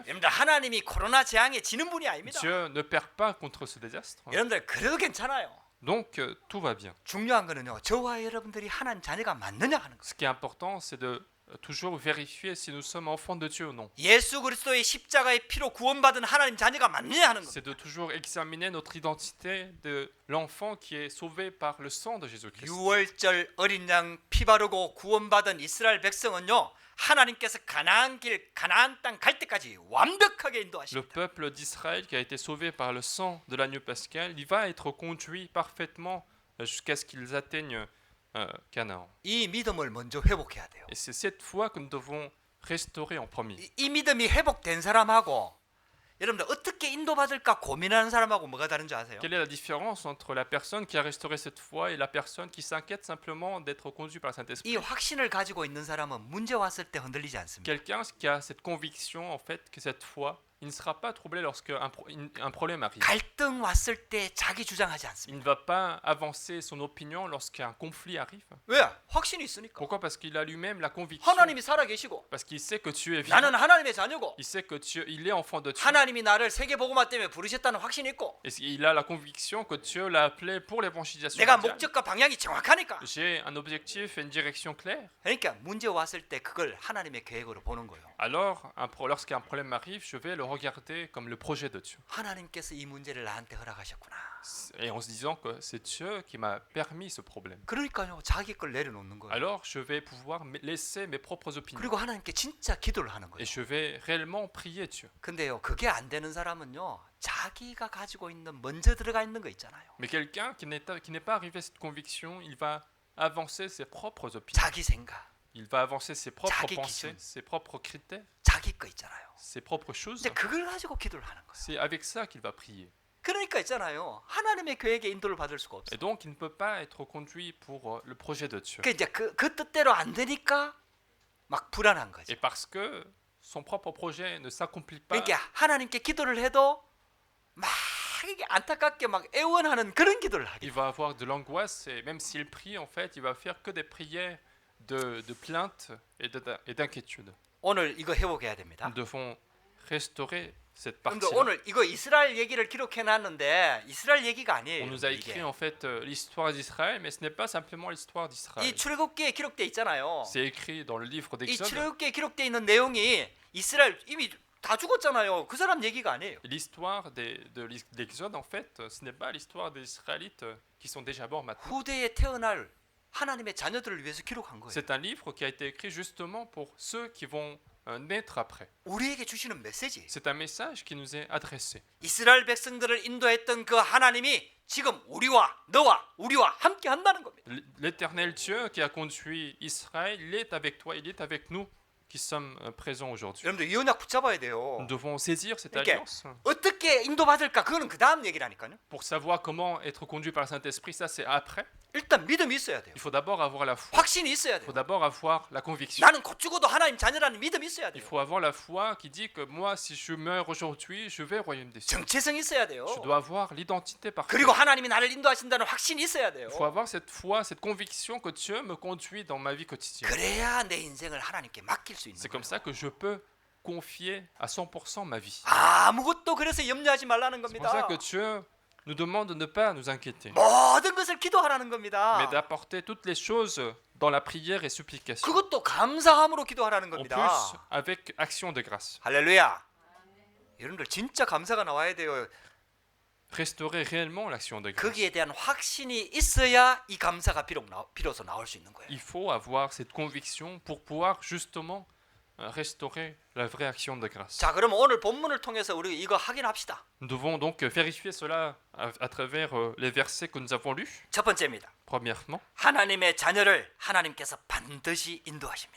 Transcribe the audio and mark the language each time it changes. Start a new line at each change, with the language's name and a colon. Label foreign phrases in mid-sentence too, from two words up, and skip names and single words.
Korean: 여러분들 하나님이 코로나 재앙에 지는 분이 아닙니다.
French: Dieu ne perd pas contre ce désastre.
Korean: 여러분들 그래도 괜찮아요.
French: Donc tout va bien.
Korean: 중요한 거는요. 저와 여러분들이 하나님 자녀가 맞느냐 하는 거예요.
French: Ce qui est important, c'est de toujours vérifier si nous sommes enfants de Dieu ou non.
Korean: 예수 그리스도의 십자가의 피로 구원받은 하나님 자녀가 맞느냐 하는
French: C'est
Korean: 겁니다.
French: de toujours examiner notre identité de l'enfant qui est sauvé par le sang de Jésus-Christ.
Korean: 유월절 어린 양 피 바르고 구원받은 이스라엘 백성은요. 하나님께서 가나안 땅 갈 때까지 완벽하게
French: Le
Korean: 인도하십니다.
French: peuple d'Israël qui a été sauvé par le sang de l'agneau pascal, il va être conduit parfaitement jusqu'à ce qu'ils atteignent Canaan.
Korean: 이 믿음을 먼저 회복해야 돼요.
French: Et c'est cette foi que nous devons restaurer en premier.
Korean: 이 믿음이 회복된 사람하고 여러분들 어떻게 인도받을까 고민하는 사람하고 뭐가 다른지 아세요?
French: Quelle est la différence entre la personne qui a restauré cette foi et la personne qui s'inquiète simplement d'être conduite par le Saint-Esprit?
Korean: 이 확신을 가지고 있는 사람은 문제 왔을 때 흔들리지 않습니다.
French: Quelqu'un qui a cette conviction, en fait, que cette foi, il ne sera pas troublé lorsque un problème arrive.
Korean: 갈등 왔을 때 자기 주장하지
French: Il
Korean: 않습니다.
French: ne va pas avancer son opinion lorsqu'un conflit arrive.
Korean: 왜? 확신이 있으니까.
French: Pourquoi? Parce qu'il a lui-même la conviction.
Korean: 하나님이 살아 계시고
French: Parce qu'il sait que Dieu est vivant.
Korean: 나는 하나님의 자녀고
French: Il sait que Dieu, il est enfant de Dieu.
Korean: 하나님이 나를 세계 복음화 때문에 부르셨다는 확신이 있고
French: Et il a la conviction que Dieu l'a appelé pour l'évangélisation
Korean: 내가
French: mondiale.
Korean: 목적과 방향이 정확하니까.
French: J'ai un objectif et une direction claire.
Korean: 그러니까 문제 왔을 때 그걸 하나님의 계획으로 보는 거예요.
French: Alors, lorsqu'un problème arrive, je vais le regarder comme le projet de Dieu.
Korean: 하나님께서 이 문제를 나한테 허락하셨구나.
French: Et en se disant que c'est Dieu qui m'a permis ce problème.
Korean: 그러니까요. 자기 걸 내려놓는 거예요.
French: Alors, je vais pouvoir laisser mes propres opinions.
Korean: 그리고 하나님께 진짜 기도를 하는 거예요.
French: Et je vais réellement prier Dieu.
Korean: 근데요. 그게 안 되는 사람은요. 자기가 가지고 있는 먼저 들어가 있는 거 있잖아요.
French: Mais quelqu'un qui n'est pas arrivé à cette conviction, il va avancer ses propres opinions.
Korean: 자기 생각,
French: Il va avancer ses propres
Korean: 자기
French: pensées,
Korean: 기준.
French: ses propres critères,
Korean: 자기 거 있잖아요.
French: ses propres choses.
Korean: 근데 그걸 가지고 기도를 하는 거예요.
French: C'est avec ça qu'il va prier.
Korean: 그러니까 있잖아요. 하나님의 계획에 인도를 받을 수가 없어요.
French: Et donc, il ne peut pas être conduit pour le projet de Dieu.
Korean: 그 이제 그 뜻대로 안 되니까 막 불안한 거죠.
French: Et parce que son propre projet ne s'accomplit pas,
Korean: 그러니까 하나님께 기도를 해도 막 이게 안타깝게 막 애원하는 그런 기도를 하게.
French: il va avoir de l'angoisse et même s'il prie, en fait, il va faire que des prières de plainte et d'inquiétude.
Korean: 오늘 이거 회복해야 됩니다.
French: Nous devons restaurer cette
Korean: 근데
French: partie.
Korean: 오늘 이거 이스라엘 얘기를 기록해 놨는데 이스라엘 얘기가
French: On
Korean: 아니에요.
French: nous a
Korean: 이게.
French: écrit en fait l'histoire d'Israël, mais ce n'est pas simplement l'histoire
Korean: 이
French: d'Israël.
Korean: 출애굽기에 기록돼 있잖아요.
French: C'est écrit dans le livre
Korean: 이
French: d'Exode.
Korean: 출애굽기에 기록돼 있는 내용이 이스라엘 이미 다 죽었잖아요. 그 사람 얘기가 아니에요.
French: L'histoire d'Exode, en fait, ce n'est pas l'histoire des Israélites qui sont déjà morts maintenant.
Korean: 후대에 태어날 하나님의 자녀들을 위해서 기록한 거예요.
French: C'est un livre qui a été écrit justement pour ceux qui vont naître après.
Korean: 우리에게 주시는 메시지.
French: C'est un message qui nous est adressé.
Korean: 이스라엘 백성들을 인도했던 그 하나님이 지금 우리와 너와 우리와 함께 한다는 겁니다.
French: L'Éternel Dieu qui a conduit Israël, il est avec toi, il est avec nous qui sommes présents aujourd'hui.
Korean: 여러분들 이 언약 붙잡아야 돼요.
French: Nous devons saisir cette
Korean: 이렇게
French: alliance.
Korean: 어떻게 인도받을까 그거는 그 다음 얘기라니까요.
French: Pour savoir comment être conduit par le Saint-Esprit, ça c'est après.
Korean: 일단 믿음이 있어야 돼요.
French: Il faut d'abord avoir la foi.
Korean: 확신이 있어야
French: Il faut
Korean: 돼요.
French: d'abord avoir la conviction.
Korean: 나는 곧 죽어도 하나님 자녀라는 믿음이 있어야
French: Il
Korean: 돼요.
French: faut avoir la foi qui dit que moi, si je meurs aujourd'hui, je vais au royaume des cieux.
Korean: 정체성이 있어야 돼요.
French: Je dois avoir l'identité parfaite.
Korean: 그리고 하나님이 나를 인도하신다는 확신이 있어야 돼요.
French: Il faut avoir cette foi, cette conviction que Dieu me conduit dans ma vie quotidienne.
Korean: 그래야 내 인생을 하나님께 맡길 수 있는
French: C'est
Korean: 거예요.
French: comme ça que je peux confier à 100% ma vie.
Korean: 아무것도 그래서 염려하지 말라는
French: C'est pour ça
Korean: 겁니다.
French: que Dieu nous demande de ne pas nous inquiéter,
Korean: 모든 것을 기도하라는
French: mais
Korean: 겁니다.
French: d'apporter toutes les choses dans la prière et supplication.
Korean: 그것도 감사함으로 기도하라는
French: En
Korean: 겁니다.
French: plus, avec action de grâce.
Korean: 할렐루야. 여러분들 진짜 감사가 나와야 돼요.
French: restaurer réellement l'action de grâce.
Korean: 거기에 대한 확신이 있어야 이 감사가 비로소 나올 수 있는 거예요.
French: Il faut avoir cette conviction pour pouvoir justement restaurer la vraie action de grâce.
Korean: 자, 그럼 오늘 본문을 통해서 우리 이거 확인합시다.
French: Nous devons donc vérifier cela à travers les versets que nous avons lus.
Korean: 첫 번째입니다.
French: Premièrement,
Korean: 하나님의 자녀를 하나님께서 반드시 인도하십니다.